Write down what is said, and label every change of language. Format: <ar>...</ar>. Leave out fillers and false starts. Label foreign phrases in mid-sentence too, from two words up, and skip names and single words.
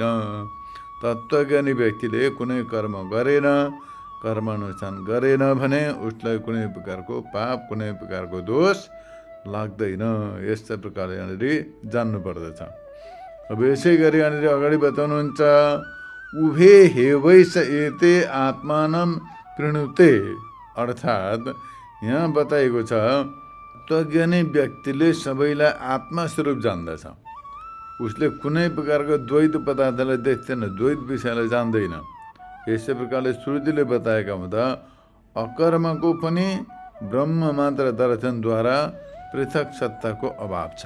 <ne>तत्त्वज्ञानी व्यक्तिले कुनै कर्म गरेन, कर्मानुष्ठान गरेन भने उसलाई कुनै प्रकारको पाप, कुनै प्रकारको दोष लाग्दैन। यस्तै प्रकारले यहाँनिर जान्नु पर्दछ। अब यसै गरी यहाँनिर अगाडि बताउनुहुन्छ,</ne> <sa>उभे हेवैस एते आत्मानं प्रणुते,</sa> <ne>अर्थात् यहाँ बताएको छ तत्त्वज्ञानी व्यक्तिले सबैलाई आत्मास्वरूप जान्दछ। उसले कुनै प्रकारको द्वैत पदार्थलाई देख्दैन, द्वैत विषयलाई जान्दैन। यसै प्रकारले श्रुतिले बताएका हुँदा अकर्मको पनि ब्रह्म मात्र दर्शनद्वारा पृथक सत्ताको अभाव छ।</ne>